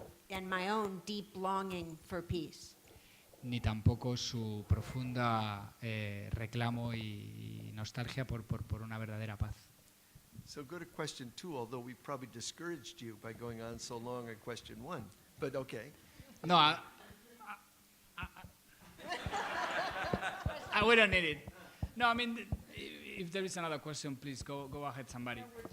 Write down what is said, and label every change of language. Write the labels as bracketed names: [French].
[English] and my own deep longing for peace. [Spanish] Ni tampoco su profunda reclamo y nostalgia por una verdadera paz. [English] So go to question 2, although we probably discouraged you by going on so long on question 1. But okay. No, we don't need it. No, I mean, if there is another question, please go ahead, somebody.